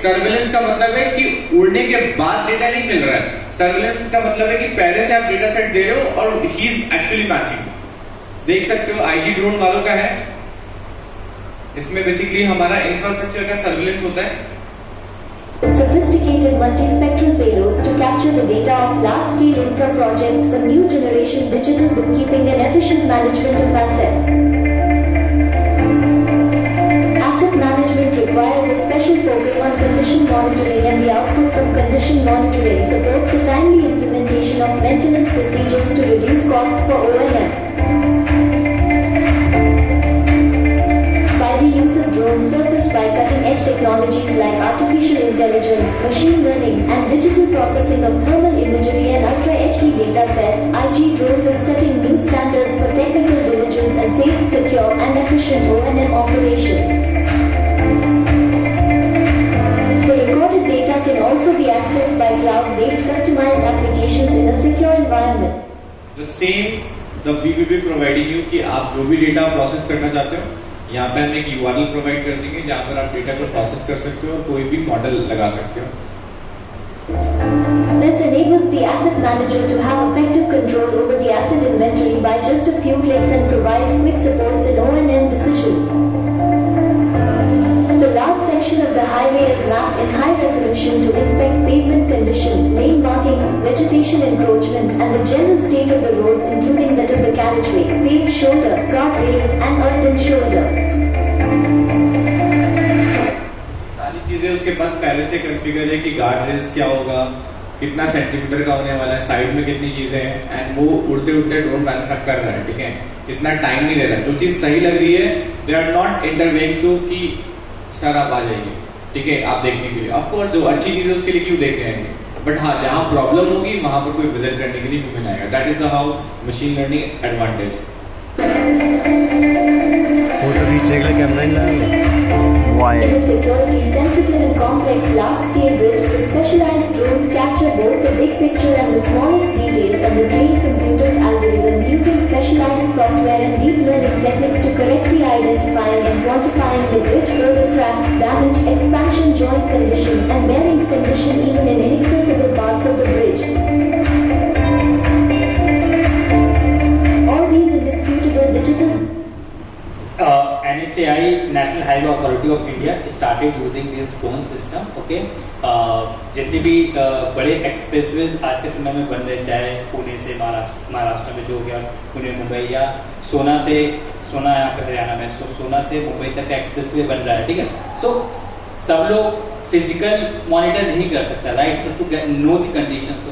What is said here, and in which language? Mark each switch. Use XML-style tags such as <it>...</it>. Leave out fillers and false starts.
<hi>Surveillance का मतलब है कि उड़ने के बाद डेटा नहीं मिल रहा है। सर्वेलेंस का मतलब है कि पहले से आप डेटा सेट दे रहे हो और</hi> <en>He is actually matching.</en> <hi>देख सकते हो आईजी ड्रोन वालों का है, इसमें बेसिकली हमारा इंफ्रास्ट्रक्चर का सर्वेलेंस होता है।</hi> <en>sophisticated multispectral payloads to capture the data of large-scale infra projects for new generation digital bookkeeping and efficient management of assets. Asset management requires a special focus on condition monitoring, and the output from condition monitoring supports the timely implementation of maintenance procedures to reduce costs for O&M. By the use of drones surfaced by cutting-edge technologies like artificial intelligence, machine learning, and digital processing of thermal imagery and Ultra HD data sets, IG Drones is setting new standards for technical diligence and safe, secure, and efficient O&M operations. The recorded data can also be accessed by cloud-based customized applications in a secure environment. The same we will be providing you</en> <hi>कि आप जो भी data process करना चाहते हो, यहाँ पे हम एक URL प्रोवाइड कर देंगे जहाँ पर आप डेटा को प्रोसेस कर सकते हो और कोई भी मॉडल लगा सकते हो।</hi> <en>This enables the asset manager to have effective control over the asset inventory by just a few clicks and provides quick supports in O&M decisions. The large section of the highway is mapped in high resolution to inspect pavement condition, lane markings, vegetation encroachment, and the general state of the roads, including that of the carriageway, paved shoulder, guardrails, and earthen shoulder.</en> <hi>सारी चीजें उसके पास पहले से configure है कि guard rails क्या होगा, कितना सेंटीमीटर का होने वाला है, साइड में कितनी चीजें हैं, एंड वो उड़ते उड़ते ड्रोन मैन्युफैक्चर कर रहा है. ठीक है, इतना टाइम नहीं ले रहा. जो चीज सही लग रही है,</hi> <en>they are not intervening to</en> <hi>कि सर आप आ जाइए, ठीक है, आप देखने के लिए. ऑफ कोर्स जो अच्छी चीज है उसके लिए क्यों देखने आएंगे, बट हाँ जहाँ प्रॉब्लम होगी वहां पर कोई विजिट करने के लिए ह्यूमन आएगा.</hi> <en>That is the how machine learning advantage.</en> <hi>Photo खींचने के लिए कैमरा ही लगाएंगे.</hi> <en>In a security-sensitive and complex large-scale bridge, the specialized drones capture both the big picture and the smallest details, and the trained computer's algorithm using specialized software and deep learning techniques to correctly identifying and quantifying the bridge girder cracks, damage, expansion joint condition, and bearings condition even in inaccessible parts of the bridge. All these indisputable digital NHAI, National Highway Authority of India, started using this drone system.</en> <hi>Okay, जितने भी बड़े expressways आज के समय में बन रहे, चाहे पुणे से महाराष्ट्र में जो हो गया पुणे मुंबई, या सोना यहाँ पे हरियाणा में, सोना से मुंबई तक का एक्सप्रेसवे बन रहा है. ठीक है, सो सब लोग फिजिकल मॉनिटर नहीं कर सकता, right,</hi> <en>To know the conditions.</en>